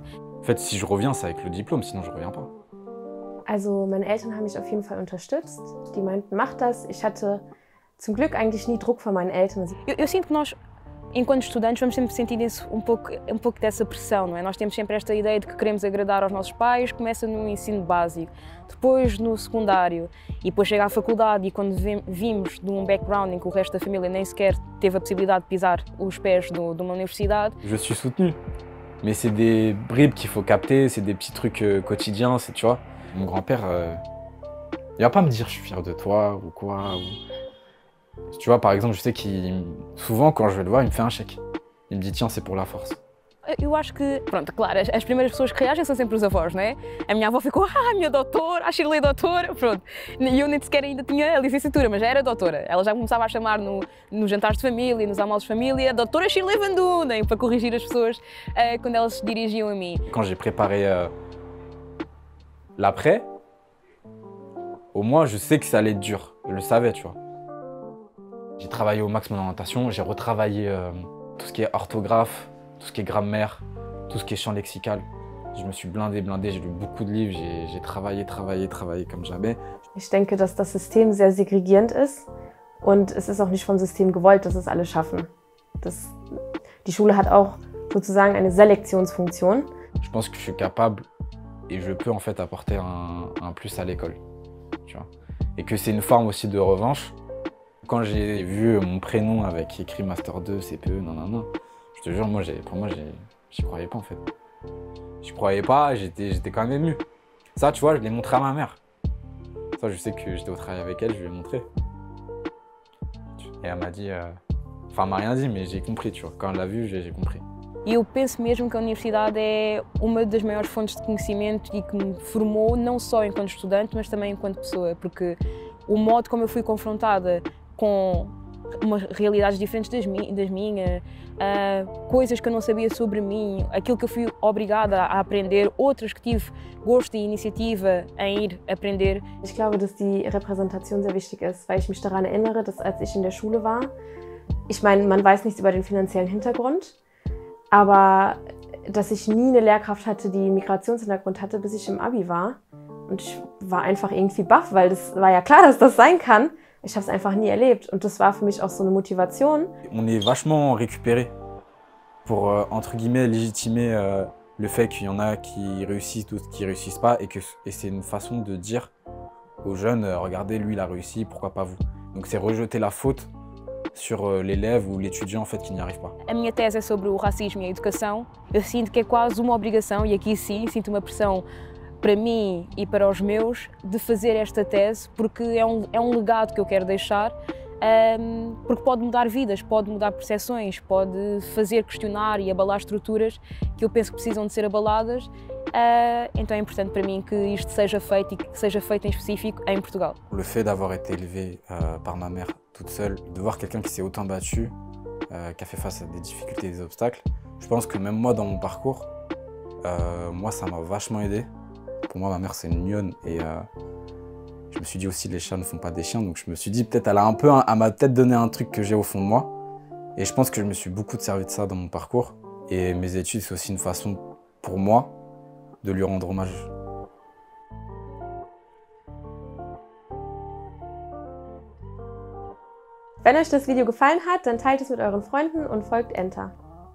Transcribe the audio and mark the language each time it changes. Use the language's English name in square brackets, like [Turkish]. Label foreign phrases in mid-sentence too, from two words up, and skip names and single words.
[French] En fait, si je reviens, c'est avec le diplôme, sinon je reviens pas. [German] Also meine Eltern haben mich auf jeden Fall unterstützt. Die meinten, mach das. Ich hatte zum Glück eigentlich nie Druck von meinen Eltern. [Portuguese] Eu sinto que nós, enquanto estudantes, vamos sempre sentir um pouco dessa pressão, não é? Nós temos sempre esta ideia de que queremos agradar aos nossos pais, começa no ensino básico, depois no secundário e depois chega à faculdade e quando vimos de um background em que o resto da família nem sequer teve a possibilidade de pisar os pés de uma universidade. [French] Je suis soutenu, mais c'est des bribes qu'il faut capter, c'est des petits trucs quotidiens, tu vois. Mon grand-père, il va pas me dire je suis fier de toi ou quoi. Tu vois, par exemple, je sais qu'il souvent quand je vais le voir, il me fait un chèque. Il me dit tiens, c'est pour la force. [Portuguese] Eu acho que, pronto, claro, as primeiras pessoas que reagem são sempre os avós, não é? A minha avó ficou, minha doutora, a Shirley doutora, pronto. E eu nem sequer ainda tinha a licenciatura, mas já era doutora. Ela já começava a chamar nos jantares de família, nos almoços de família, doutora Shirley Van Dunen, para corrigir as pessoas quando elas se dirigiam a mim. [French] Quand j'ai préparé l'après, au moins je sais que ça allait être dur. Je le savais, tu vois. J'ai travaillé au max mon orientation, j'ai retravaillé tout ce qui est orthographe, tout ce qui est grammaire, tout ce qui est champ lexical. Je me suis blindé, j'ai lu beaucoup de livres, j'ai travaillé comme jamais. [German] Ich denke, dass das System sehr segregierend ist und es ist auch nicht vom System gewollt, dass es alle schaffen. Die Schule hat auch sozusagen eine Selektionsfunktion. [French] Je pense que je suis capable et je peux en fait apporter un plus à l'école, tu vois. Et que c'est une forme aussi de revanche. Quand j'ai vu mon prénom avec écrit Master 2, CPE, non. Je te jure, pour moi, j'y croyais pas en fait. Je croyais pas, j'étais quand même ému. Ça, tu vois, je l'ai montré à ma mère. Ça, je sais que j'étais au travail avec elle, je lui ai montré. Et elle m'a dit... Enfin, elle m'a rien dit, mais j'ai compris, tu vois. Quand elle l'a vu, j'ai compris. [Portuguese] E eu penso mesmo que a universidade é uma das maiores fontes de conhecimento e que me formou não só enquanto estudante, mas também enquanto pessoa, porque o modo como eu fui confrontada com realidades diferentes das minhas, coisas que eu não sabia sobre mim, aquilo que eu fui obrigada a aprender, outras que tive gosto e iniciativa em ir aprender. [German] Ich glaube, dass die Repräsentation sehr wichtig ist, weil ich mich daran erinnere, dass als ich in der Schule war, ich meine, man weiß nichts über den finanziellen Hintergrund, aber dass ich nie eine Lehrkraft hatte, die einen Migrationshintergrund hatte, bis ich im Abi war. Und ich war einfach irgendwie baff, weil das war ja klar, dass das sein kann. Ich habe es einfach nie erlebt und das war für mich auch so eine Motivation. [French] On est vachement récupéré pour, entre guillemets, légitimer le fait qu'il y en a qui réussissent, d'autres qui réussissent pas et c'est une façon de dire aux jeunes, regardez, lui il a réussi, pourquoi pas vous? Donc c'est rejeter la faute sur l'élève ou l'étudiant en fait qui n'y arrive pas. [Portuguese] A minha tese é sobre o racismo e a educação. Eu sinto que é quase uma obrigação, e aqui sim, sinto uma pressão para mim e para os meus de fazer esta tese, porque é um legado que eu quero deixar, porque pode mudar vidas, pode mudar percepções, pode fazer questionar e abalar estruturas que eu penso que precisam de ser abaladas. Então é importante para mim que isto seja feito e que seja feito em específico em Portugal. [French] Le fait d'avoir été élevé par ma mère toute seule, de voir quelqu'un qui s'est autant battu, qui a fait face à des difficultés et des obstacles, je pense que même moi dans mon parcours, moi ça m'a vachement aidé. Pour moi, ma mère, c'est une lionne et je me suis dit aussi, les chats ne font pas des chiens. Donc je me suis dit, peut-être, elle m'a peut-être donné un truc que j'ai au fond de moi. Et je pense que je me suis beaucoup servi de ça dans mon parcours. Et mes études, c'est aussi une façon pour moi de lui rendre hommage. [German] Wenn euch das Video gefallen hat, dann teilt es mit euren Freunden und folgt Enter.